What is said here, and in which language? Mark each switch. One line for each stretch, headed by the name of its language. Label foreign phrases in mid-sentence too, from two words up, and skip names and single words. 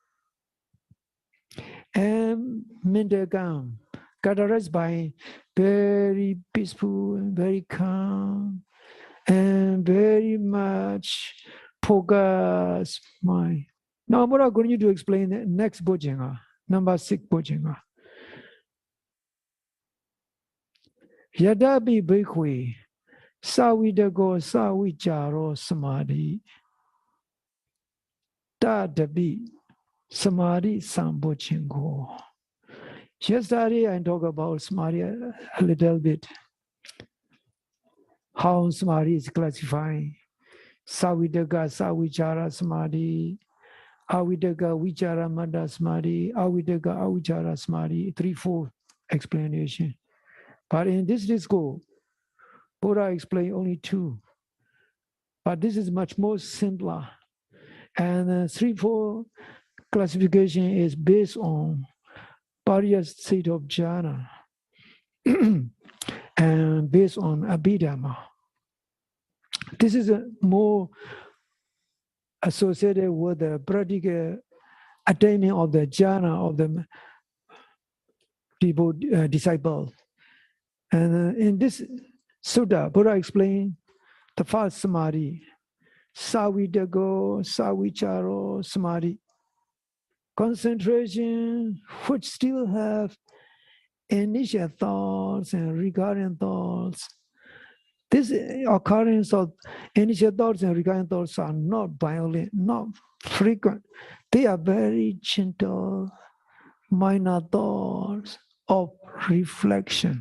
English: And mental calm, characterized by very peaceful, very calm, and very much focused mind. Now, Buddha going to explain the next bojjhanga, number 6 bojjhanga.
Pali: Yadabi bhikkhve savidago savijaro samadhi tadabi samadhi sambochingo.
English: Yesterday I talked about samadhi a little bit. How samadhi is classified.
Pali: Savidaga savichara samadhi, avidaga vichara mada samadhi, avidaga avichara samadhi, 3-4 explanation.
English: But in this discourse, Buddha explained only 2. But this is much more simpler. And 3-4 classification is based on Pariyaya state of jhana and based on abhidhamma. This is more associated with the practical attainment of the jhana of the people, disciples. And in this sutta, Buddha explained the first samadhi,
Pali: savidago, savicharo samadhi,
English: concentration which still have initial thoughts and recurrent thoughts. This occurrence of initial thoughts and recurrent thoughts are not violent, not frequent. They are very gentle, minor thoughts of reflection.